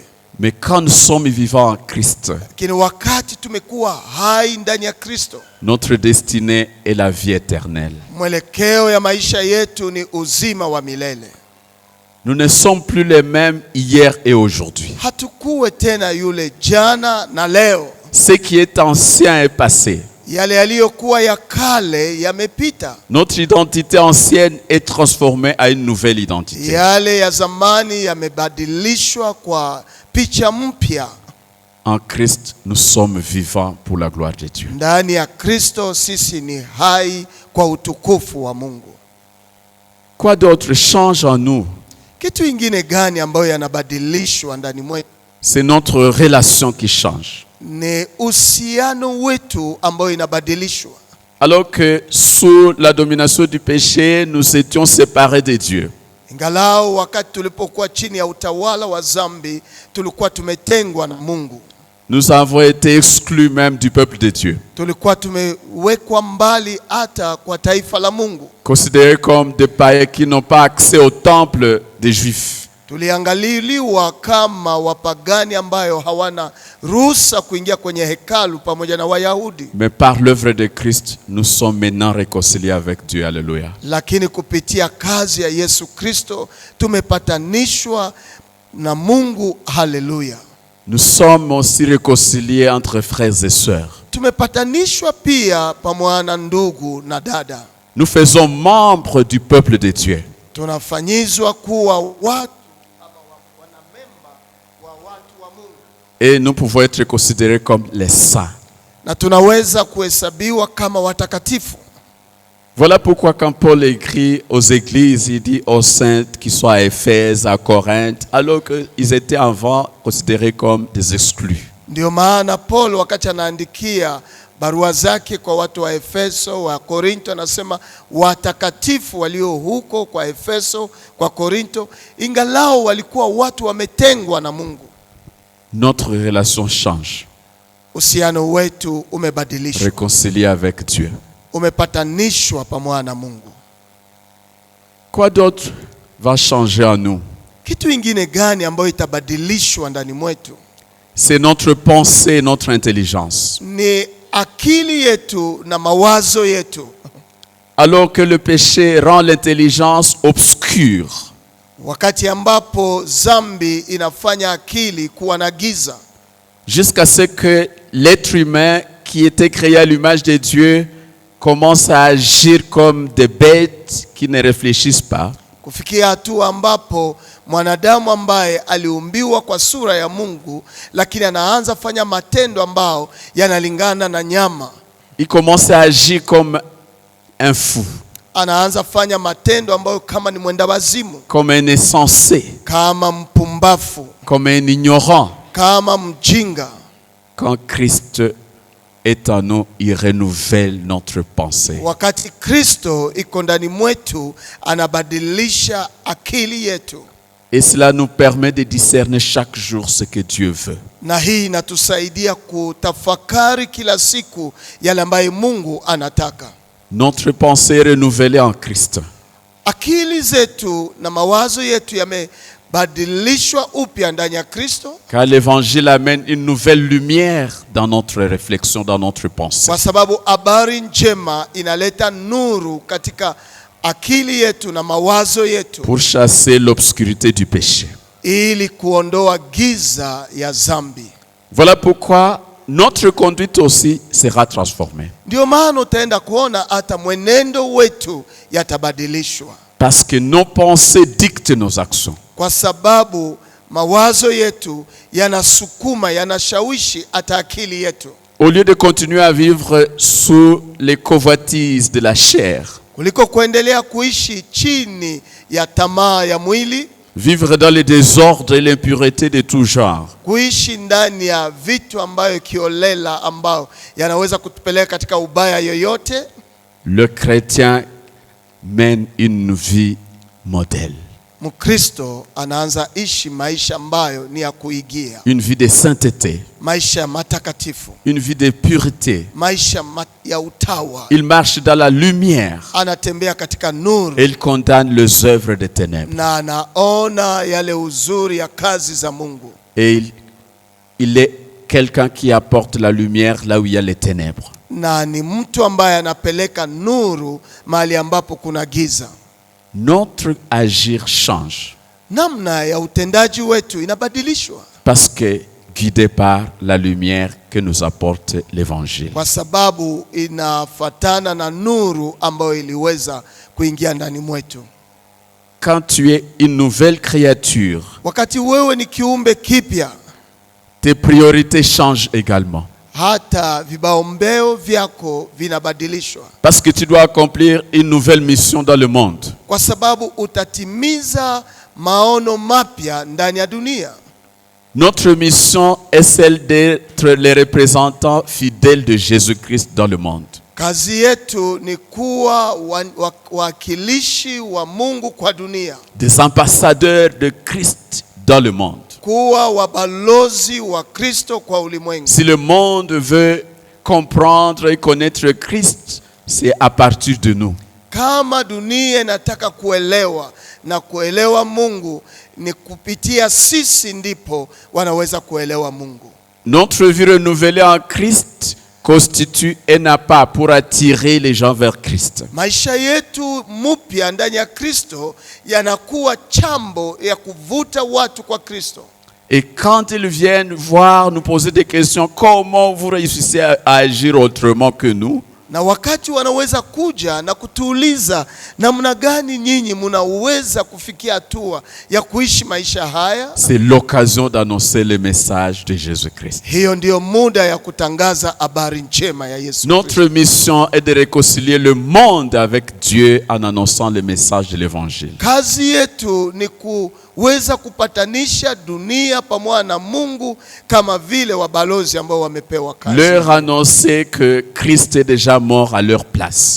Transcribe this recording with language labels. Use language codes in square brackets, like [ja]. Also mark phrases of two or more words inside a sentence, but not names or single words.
[fr] Mais quand nous sommes vivants en Christ, [sw] lakini wakati tumekuwa hai ndani ya Kristo, [fr] notre destinée est la vie éternelle. [sw] mwelekeo ya maisha yetu ni uzima wa milele. [fr] Nous ne sommes plus les mêmes hier et aujourd'hui. [sw] Hatukuwe tena yule jana na leo. [fr] Ce qui est ancien est passé. [sw] Yale yaliyokuwa ya kale yamepita, [fr] Notre identité ancienne est transformée à une nouvelle identité. [sw] yale ya zamani yamebadilishwa kwa picha mpya. [fr] En Christ, nous sommes vivants pour la gloire de Dieu. [sw] Ndani ya Kristo sisi ni hai kwa utukufu wa Mungu. [fr] Quoi d'autre change en nous? [sw] Kitu ingine gani ambayo yanabadilishwa ndani mwetu? [fr] C'est notre relation qui change. [sw] Ni uhusiano wetu ambayo inabadilishwa. [fr] Alors que sous la domination du péché, nous étions séparés de Dieu. [sw] Ingalau wakati tulipokuwa chini ya utawala wa zambi, tulikuwa tumetengwa na Mungu. [fr] Nous avons été exclus même du peuple de Dieu. [sw] Tulikuwa tumewekwa mbali hata kwa taifa la Mungu. [fr] Considérés comme des païens qui n'ont pas accès au temple des Juifs. [sw] Tuliangaliliwa kama wapagani ambayo hawana ruhusa kuingia kwenye hekalu pamoja na Wayahudi. [fr] Mais par l'œuvre de Christ, nous sommes maintenant réconciliés avec Dieu. Alléluia. [sw] Lakini kupitia kazi ya Yesu Kristo tumepatanishwa na Mungu. Haleluya. [fr] Nous sommes aussi réconciliés entre frères et sœurs. [sw] Tumepatanishwa pia pamoja na ndugu na dada. [fr] Nous faisons membre du peuple de Dieu. [sw] Tunafanyizwa kuwa watu ama wanamemba wa watu wa Mungu. [fr] Et nous pouvons être considérés comme les saints. [sw] Na tunaweza kuhesabiwa kama watakatifu. [fr] Voilà pourquoi quand Paul écrit aux églises, il dit aux saintes qui sont à Éphèse, à Corinthe, alors qu'ils étaient avant considérés comme des exclus. [sw] Ndio maana Paul wakati anaandikia barua zake kwa watu wa Efeso, wa Korinto, anasema watakatifu walio huko kwa Efeso, kwa Korinto, ingalao walikuwa watu wametengwa na Mungu. [fr] Notre relation change. [sw] Uhusiano wetu umebadilishwa. [fr] Réconcilié avec Dieu. [sw] Umepatanishwa pamoja na Mungu. [fr] Quoi d'autre va changer en nous? [sw] Kitu ingine gani ambayo itabadilishwa ndani mwetu? [fr] C'est notre pensée, notre intelligence. [sw] Ni akili yetu na mawazo yetu. [fr] Alors que le péché rend l'intelligence obscure. [sw] Wakati ambapo zambi inafanya akili kuwa na giza. [fr] Jusqu'à ce que l'être humain qui était créé à l'image de Dieu commence à agir comme des bêtes qui ne réfléchissent pas. [sw] Kufikia hatua ambapo mwanadamu ambaye aliumbiwa kwa sura ya Mungu lakini anaanza fanya matendo ambao yanalingana na nyama. [fr] Il commence à agir comme un fou. [sw] Anaanza fanya matendo ambayo kama ni mwenda wazimu. [fr] Comme un insensé. [sw] Kama mpumbafu. [fr] Comme un ignorant. [sw] Kama mjinga. [fr] Quand Christ est en nous, il renouvelle notre pensée. [sw] Wakati Kristo iko ndani mwetu, anabadilisha akili yetu. [fr] Et cela nous permet de discerner chaque jour ce que Dieu veut. [sw] Na hii inatusaidia kutafakari kila siku yale ambayo Mungu anataka. [fr] Notre pensée est renouvelée en Christ. [sw] Akili zetu na mawazo yetu yamebadilishwa upya ndani ya Kristo. [fr] Car l'évangile amène une nouvelle lumière dans notre réflexion, dans notre pensée. [sw] Kwa sababu habari njema inaleta nuru katika akili yetu na mawazo yetu. [fr] Pour chasser l'obscurité du péché. [sw] Ili kuondoa giza ya zambi. [fr] Voilà pourquoi notre conduite aussi sera transformée. [sw] Ndio maana utaenda kuona hata mwenendo wetu yatabadilishwa. [fr] Parce que nos pensées dictent nos actions. [sw] Kwa sababu mawazo yetu yanasukuma, yanashawishi hata akili yetu. [fr] Au lieu de continuer à vivre sous les convoitises de la chair. [sw] Kuliko kuendelea kuishi chini ya tamaa ya mwili. [fr] Vivre dans le désordre et l'impureté de tout genre. [sw] Kuishi ndani ya vitu ambayo kiolela ambao yanaweza kutupeleka katika ubaya yoyote. [fr] Le chrétien mène une vie modèle. [sw] Mkristo anaanza ishi maisha ambayo ni ya kuigia. [fr] Une vie de sainteté. [sw] Maisha matakatifu. [fr] Une vie de pureté. [sw] Maisha ya utawa. [fr] Il marche dans la lumière. [sw] Anatembea katika nuru. [fr] Il condamne les œuvres des ténèbres. [sw] Na anaona yale uzuri ya kazi za Mungu. [fr] Et il est quelqu'un qui apporte la lumière là où il y a les ténèbres. [sw] Na ni mtu ambaye anapeleka nuru mahali ambapo kuna giza. [fr] Notre agir change. [sw] Namna ya utendaji wetu inabadilishwa. [fr] Parce que guidé par la lumière que nous apporte l'évangile. [sw] Kwa sababu inafatana na nuru ambayo iliweza kuingia ndani mwetu. [fr] Quand tu es une nouvelle créature, [sw] wakati wewe ni kiumbe kipya, [fr] tes priorités changent également. [sw] Hata vibaombeo vyako vinabadilishwa. [fr] Parce que tu dois accomplir une nouvelle mission dans le monde. [sw] Kwa sababu utatimiza maono mapya ndani ya dunia. [fr] Notre mission est celle d'être les représentants fidèles de Jésus-Christ dans le monde. [sw] Kazi yetu ni kuwa wakilishi wa Mungu kwa dunia. [fr] Des ambassadeurs de Christ dans le monde. [sw] Kuwa wabalozi wa Kristo kwa ulimwengu. [fr] Si le monde veut comprendre et connaître Christ, c'est à partir de nous. [sw] Kama dunia inataka kuelewa na kuelewa Mungu, ni kupitia sisi ndipo wanaweza kuelewa Mungu. [fr] Notre vie renouvelée en Christ constitue un appât pour attirer les gens vers Christ. [sw] Maisha yetu mpya ndani ya Kristo yanakuwa chambo ya kuvuta watu kwa Kristo. [fr] Et quand ils viennent voir, nous poser des questions, comment vous réussissez à agir autrement que nous? [sw] Na wakati wanaweza kuja na kutuuliza namna gani nyinyi mnaweza kufikia hatua ya kuishi maisha haya, [fr] c'est l'occasion d'annoncer le message de Jésus-Christ. [sw] hiyo ndio muda ya kutangaza habari njema ya Yesu Kristo. [fr] Notre mission est de réconcilier le monde avec Dieu en annonçant le message de l'évangile. [sw] Kazi yetu ni kuweza kupatanisha dunia pamoja na Mungu kama vile wabalozi ambao wamepewa kazi. [fr] Leur annoncer que Christ est déjà mort à leur place.